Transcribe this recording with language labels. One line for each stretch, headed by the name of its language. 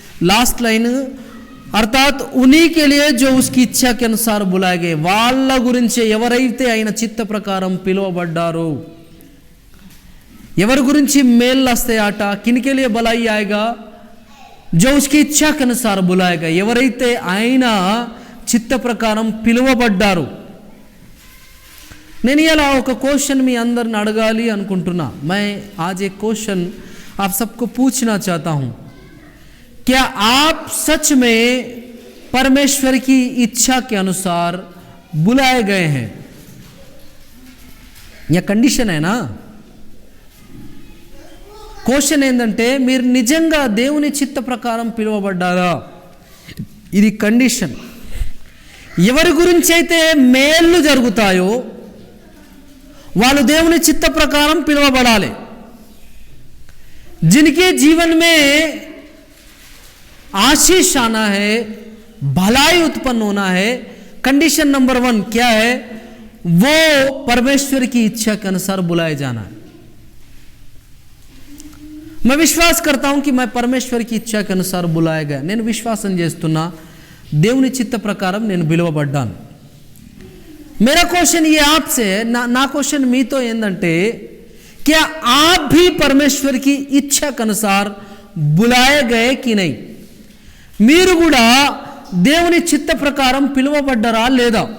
Telugu: Last line, అర్థాత్ ఉనీ
Hindi: के लिए जो उसकी इच्छा के अनुसार बुलाए गए,
Telugu: వాళ్ళ గురించి ఎవరైతే ఆయన చిత్త ప్రకారం పిలువబడ్డారో, ఎవరి గురించి మేలు వస్తాయి ఆట,
Hindi: किनके लिए भलाई आएगा, जो उसकी इच्छा के अनुसार बुलाएगा,
Telugu: ఎవరైతే ఆయన చిత్త ప్రకారం పిలువబడ్డారు. నేను ఇలా ఒక క్వశ్చన్ మీ అందరిని అడగాలి అనుకుంటున్నా.
Hindi: मैं आज एक क्वेश्चन आप सबको पूछना चाहता हूं, क्या आप सच में परमेश्वर की इच्छा के अनुसार बुलाए गए हैं? यह कंडीशन है ना.
Telugu: క్వశ్చన్ ఏంటంటే, మీరు నిజంగా దేవుని చిత్త ప్రకారం పిలువబడ్డారా? ఇది కండిషన్. ఎవరి గురించి అయితే మేళ్ళు జరుగుతాయో వాళ్ళు దేవుని చిత్త ప్రకారం పిలువబడాలి.
Hindi: जिनके जीवन में आशीष आना है, भलाई उत्पन्न होना है, कंडीशन नंबर 1 क्या है, वो परमेश्वर की इच्छा के अनुसार बुलाए जाना है. मैं विश्वास करता हूं कि मैं परमेश्वर की इच्छा के अनुसार बुलाया गया.
Telugu: నేను విశ్వాసం చేస్తున్నా, దేవుని చిత్త ప్రకారం నేను పిలువబడ్డాను.
Hindi: मेरा क्वेश्चन ये आपसे है, ना क्वेश्चन
Telugu: మీతో ఏందంటే,
Hindi: क्या आप भी परमेश्वर की इच्छा के अनुसार बुलाए गए कि नहीं?
Telugu: మీరు కూడా దేవుని చిత్త ప్రకారం పిలువబడ్డారా లేదా?